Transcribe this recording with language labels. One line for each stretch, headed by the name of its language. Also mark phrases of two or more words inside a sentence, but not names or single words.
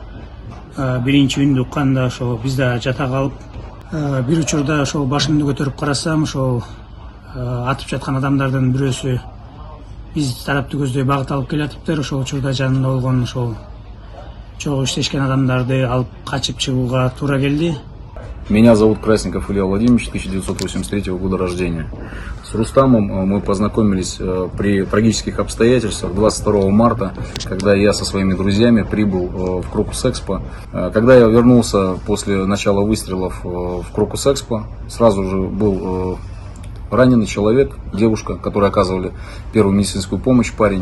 Kyrgyz: Биринчи үндү укканда ошол биз да жата калып, бир учурда ошол башымды көтөрүп карасам, ошол атып жаткан адамдардын бирөөсү биз тарапты көздөй багыт алып келатыптыр. Ошол учурда жанында болгон ошол чогуу иштешкен адамдарды алып качып чыгууга туура келди.
Russian: Меня зовут Красников Илья Владимирович, 1983 года рождения. С Рустамом мы познакомились при трагических обстоятельствах 22 марта, когда я со своими друзьями прибыл в Крокус Экспо. Когда я вернулся после начала выстрелов в Крокус Экспо, сразу же был раненый человек, девушка, которые оказывали первую медицинскую помощь, парень.